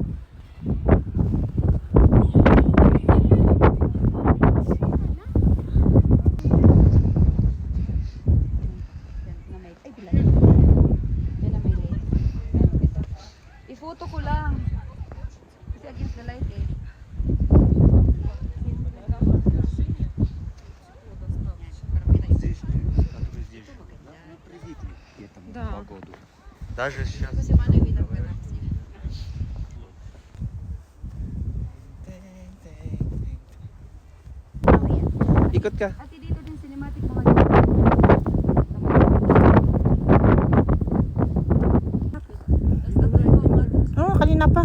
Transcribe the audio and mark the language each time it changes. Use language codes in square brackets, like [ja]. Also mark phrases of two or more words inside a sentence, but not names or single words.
[tl] I-photo ko lang. Kasi [en] against the light [tl] eh. Да. [ru] Даже сейчас. [tl] Ikot ka. Ate dito din cinematic mga Oo, kanina pa.